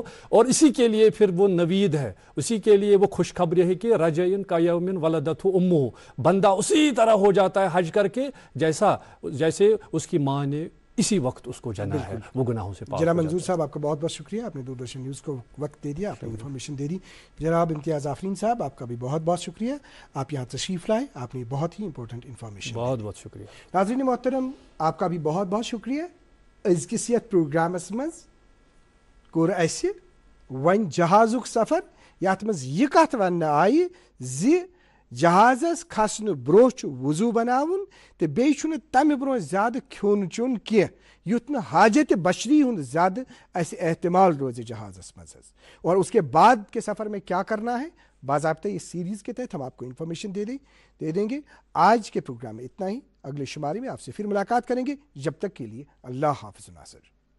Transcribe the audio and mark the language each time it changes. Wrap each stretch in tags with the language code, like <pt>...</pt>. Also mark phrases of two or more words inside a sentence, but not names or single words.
<ur>اور اسی کے لیے پھر وہ نوید ہے, اسی کے لیے وہ خوشخبری ہے کہ</ur> <ar>رجعن کا یومن ولدتہ امہ,</ar> <ur>بندہ اسی طرح ہو جاتا ہے حج کر کے جیسے اس کی ماں نے اسی وقت اس کو جنا ہے, وہ گناہوں سے پاک. جناب منظور صاحب آپ کا بہت بہت شکریہ, آپ نے دوردرشن نیوز کو وقت دے دیا, آپ نے انفارمیشن دے دی. جناب امتیاز آفرین صاحب آپ کا بھی بہت بہت شکریہ, آپ یہاں تشریف لائے, آپ نے بہت ہی</ur> <en>important information.</en> <ur>بہت بہت شکریہ. ناظرین محترم آپ کا بھی بہت بہت شکریہ.</ur> <ks>أزکِس یتھ پروگرامس منٛز کوٚر اَسہِ وۄنۍ جہازُک سفر یتھ منٛز یہِ کتھ وننہٕ آیہِ زِ جہازس کھسنہٕ برونٛہہ چھُ وضوٗ بناوُن تہٕ بیٚیہِ چھُنہٕ تمہِ برونٛہہ زیادٕ کھیوٚن چیوٚن کینٛہہ یُتھ نہٕ حاجتِ بشری ہُنٛد زیادٕ اَسہِ احتمال روزِ جہازس منٛز حظ.</ks> <ur>اور اس کے بعد کے سفر میں کیا کرنا ہے باضابطہ اس سیریز کے تحت ہم آپ کو انفارمیشن دے دیں گے. آج کے پروگرام میں اتنا ہی. اگلے شمارے میں آپ سے پھر ملاقات کریں گے. جب تک کے لیے اللہ حافظ ناصر.</ur>